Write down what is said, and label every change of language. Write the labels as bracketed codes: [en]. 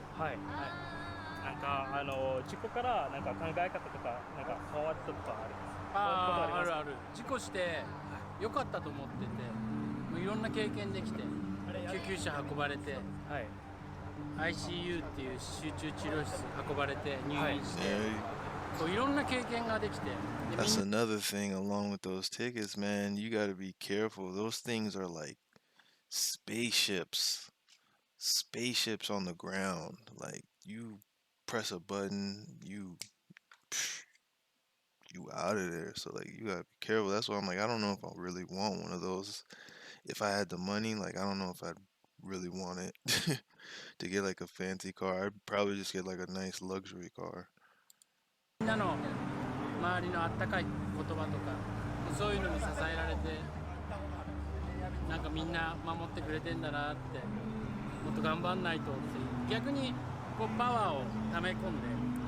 [ja] はいなんか事故からなんか考え方とかなんか変わったとかありますあるある事故して良かったと思っててもういろんな経験できて救急車運ばれてはい ICU っていう集中治療室運ばれて入院して、 [en] Yeah, [ja] そういろんな経験ができて [en] that's another thing along with those tickets, man. You gotta be careful. Those things are like spaceships. Spaceships on the ground. Like, you press a button, you out of there. So, like, you gotta be careful. That's why I'm like, I don't know if I really want one of those. If I had the money, like, I don't know if I'd really want it. To get like a fancy car, I'd probably just get like a nice luxury car. [ja] みんなの周りのあったかい言葉とかそういうのに支えられてなんかみんな守ってくれてんだなってもっと頑張んないとって逆にこうパワーを溜め込んで